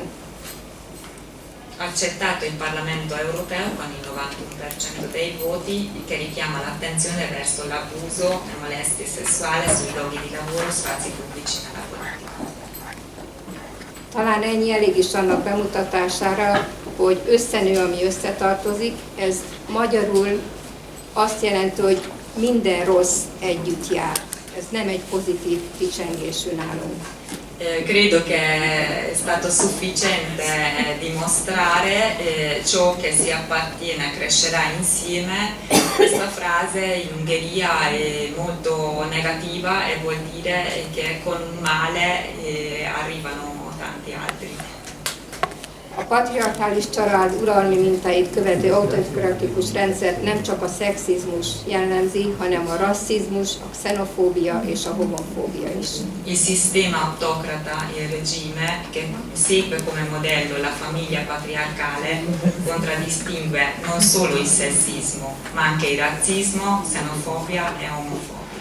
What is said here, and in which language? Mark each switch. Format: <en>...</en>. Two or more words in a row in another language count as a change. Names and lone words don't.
<it>Accettato il Parlamento europeo con il 91% dei voti, che richiama l'attenzione verso l'abuso e molestie sessuali sui luoghi di lavoro, spazi pubblici nella politica.</it> <hu>Talán ennyi elég is annak bemutatására, hogy összenő, ami összetartozik. Ez magyarul azt jelenti, hogy minden rossz együtt jár. Ez nem egy pozitív kicsengésű nálunk.</hu> <it>Credo che è stato sufficiente dimostrare ciò che si appartiene crescerà insieme. Questa frase in Ungheria è molto negativa e vuol dire che con un male arrivano tanti altri.</it> <hu>A patriarchális család uralmi mintáit követő autokratikus rendszert nem csak a szexizmus jellemzi, hanem a rasszizmus, a xenofóbia és a homofóbia is.</hu> <it>Il sistema autocrata, il regime, che segue come modello la famiglia patriarcale, contraddistingue non solo il sessismo, ma anche il razzismo, xenofobia e omofobia.</it>